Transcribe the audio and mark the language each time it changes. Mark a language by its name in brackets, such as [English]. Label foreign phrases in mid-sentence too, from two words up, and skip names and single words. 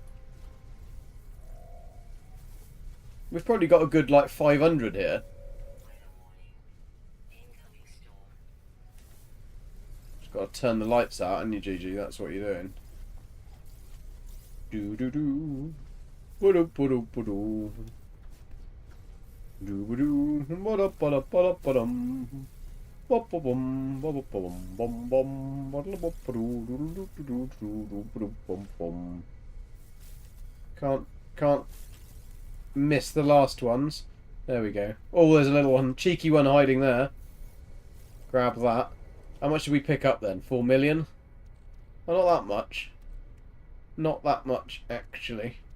[English] We've probably got a good, like, 500 here. Just got to turn the lights out, haven't you, Gigi? That's what you're doing. Do-do-do. Ba-do-ba-do-ba-do. Do-ba-do. Ba-da-ba-da-ba-da-ba-dum. Ba-ba-bum. Ba-ba-bum. Bum-bum. Ba-da-ba-ba-do-do-do-do-do-do-do-do-bum-bum. Can't miss the last ones. There we go. Oh, there's a little one. Cheeky one hiding there. Grab that. How much did we pick up then? 4 million? Well, not that much. Not that much, actually.